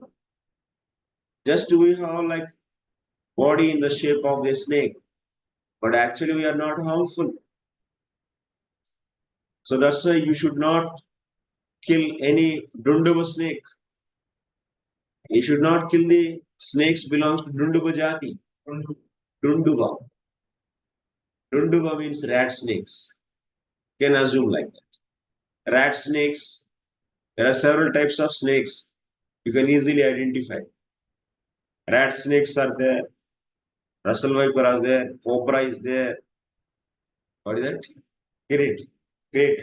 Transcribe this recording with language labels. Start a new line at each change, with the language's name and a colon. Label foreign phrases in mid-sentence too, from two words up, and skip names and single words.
English: Just we have like body in the shape of a snake, but actually we are not harmful. So that's why you should not kill any Dundubha snake. You should not kill the snakes belongs to Dundubha jati. Dundubha. Dundubha means rat snakes. You can assume like that. Rat snakes, there are several types of snakes. You can easily identify. Rat snakes are there. Russell viper is there. Cobra is there. What is that? Crate. Crate.